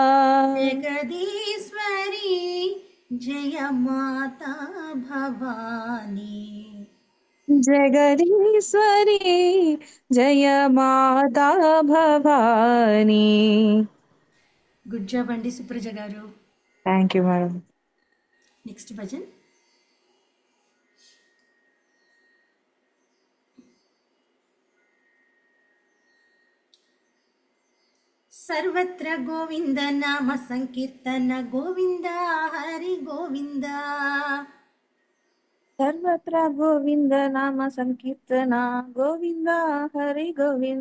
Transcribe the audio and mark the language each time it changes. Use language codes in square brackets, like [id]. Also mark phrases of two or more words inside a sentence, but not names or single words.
[sa] जगदीश्वरी जय माता भवानी। जगदीश्वरी जय माता भवानी। [en] good job [te] అండి సుప్రజ గారు. [en] thank you madam. next bhajan [sa] सर्वत्र गोविंद नाम संकीर्तन गोविंद हरि गोविंद। सर्वत्र गोविंद नाम संकीर्तना गोविंद हरि गोविंद।